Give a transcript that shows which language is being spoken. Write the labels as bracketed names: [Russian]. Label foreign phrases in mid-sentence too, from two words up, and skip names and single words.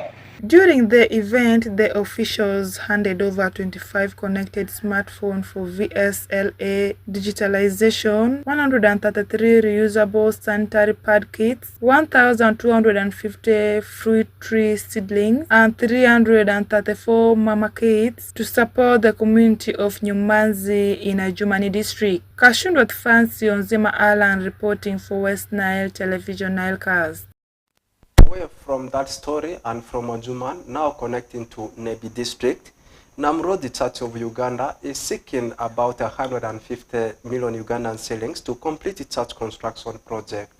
[English] During the event, the officials handed over 25 connected smartphones for VSLA digitalization, 133 reusable sanitary pad kits, 1,250 fruit tree seedlings, and 334 mama kits to support the community of Nyumanzi in Ajumani district. Kashundwat Fancy Onzima Alan reporting for West Nile Television NILECAST. Away from that story and from Ajuman, now connecting to Nebi district, Namro, the Church of Uganda, is seeking about 150 million Ugandan shillings to complete the church construction project.